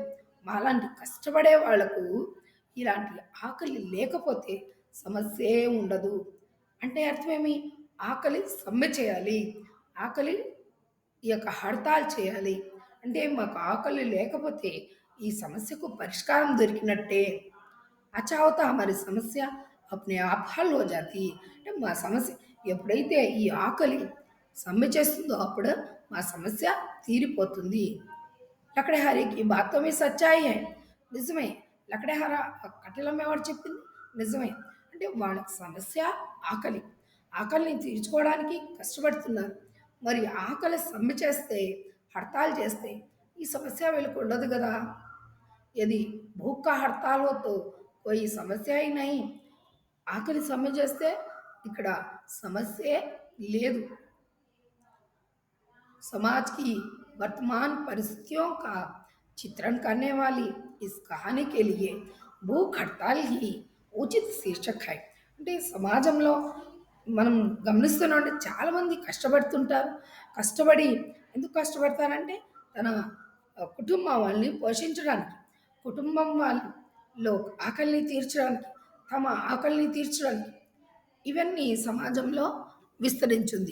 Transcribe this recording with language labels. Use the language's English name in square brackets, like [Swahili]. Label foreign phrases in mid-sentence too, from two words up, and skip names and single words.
[Telugu] మాలాంటి కష్టపడే వాళ్లకు ఇలాంటి ఆకలి లేకపోతే సమస్యే ఉండదు. అంటే అర్థమేమి? ఆకలి సమ్మె చేయాలి, ఆకలి ఈ యొక్క హడతాల్ చేయాలి. అంటే మాకు ఆకలి లేకపోతే ఈ సమస్యకు పరిష్కారం దొరికినట్టే. [Hindi] अच्छा होता हमारी समस्या अपने आप हल हो जाती. [Telugu] అంటే మా సమస్య ఎప్పుడైతే ఈ ఆకలి సమ్మె చేస్తుందో అప్పుడు మా సమస్య తీరిపోతుంది. [Hindi] लकड़हारे की बातों में सच्चाई है. [Telugu] నిజమే. లకడేహార కట్టెలమ్మేవాడు చెప్పింది నిజమే. అంటే వాళ్ళకి సమస్య ఆకలి. ఆకలిని తీర్చుకోవడానికి కష్టపడుతున్నారు. మరి ఆకలి సమ్మె చేస్తే, హడతాల్ చేస్తే ఈ సమస్య వీళ్ళకి ఉండదు కదా! [Hindi] यदि भूख का हड़ताल हो तो कोई సమస్య ही नहीं. [Telugu] ఆకలి సమ్మె చేస్తే ఇక్కడ సమస్యే లేదు. [Hindi] समाज की वर्तमान परिस्थितियों का चित्रण करने वाली इस कहानी के लिए भूख हड़ताल ही उचित शीर्षक है. [Telugu] అంటే సమాజంలో మనం గమనిస్తున్నాం, చాలామంది కష్టపడుతుంటారు. కష్టపడి ఎందుకు కష్టపడతారంటే తన కుటుంబం వాళ్ళని పోషించడానికి, కుటుంబం వాళ్ళలో ఆకలిని తీర్చడానికి, తమ ఆకలిని తీర్చడానికి ఇవన్నీ సమాజంలో విస్తరించింది.